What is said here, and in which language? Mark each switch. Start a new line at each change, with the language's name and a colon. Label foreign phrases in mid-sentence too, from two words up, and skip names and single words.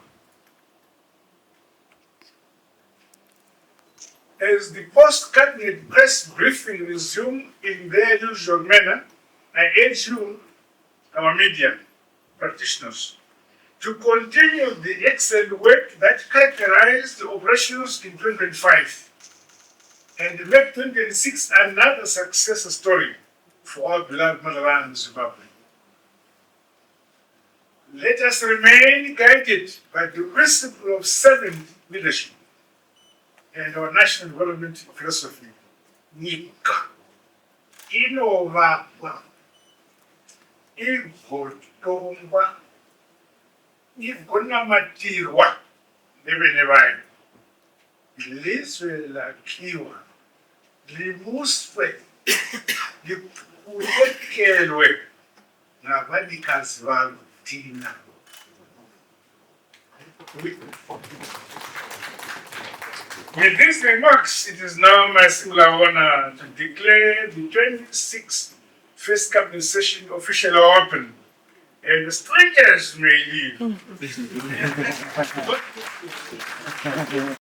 English: As the post-cabinet press briefing resumed in their usual manner, I urge you, our media practitioners, to continue the excellent work that characterized the operations in 2025 and make 2026 another success story for our beloved motherland, Zimbabwe. Let us remain guided by the principle of servant leadership and our national development philosophy.
Shona: Nyika inovakwa, igotongwa, igonamatirwa nevene vayo.
North Ndebele: Ilizwe lakhiwa, libuswe, liqhutyelwe ngabanikazi balo thina.
English: With these remarks, it is now my singular honor to declare the 26th First Cabinet Session officially open, and the strangers may leave.